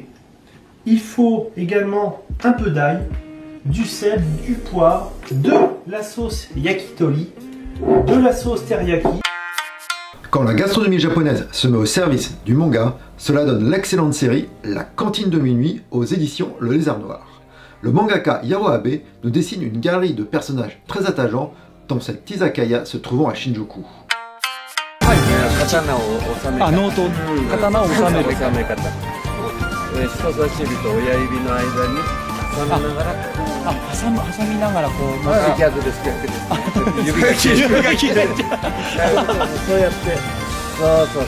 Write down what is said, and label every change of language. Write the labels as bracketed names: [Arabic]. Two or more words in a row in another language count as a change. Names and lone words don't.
[French] Il faut également un peu d'ail, du sel, du poivre, de la sauce yakitori, de la sauce teriyaki. Quand la gastronomie japonaise se met au service du manga, cela donne l'excellente série La Cantine de minuit aux éditions Le Lézard Noir. Le mangaka Yaro Abe nous dessine une galerie de personnages très attachants dans cette izakaya se trouvant à Shinjuku. [Japanese] 刀を収め方。ノート。刀を収める。収め方。人差し指と親指の間に挟みながら。挟みながらこう。逆です逆です。指が切れちゃう。そうやって。そうそうそう。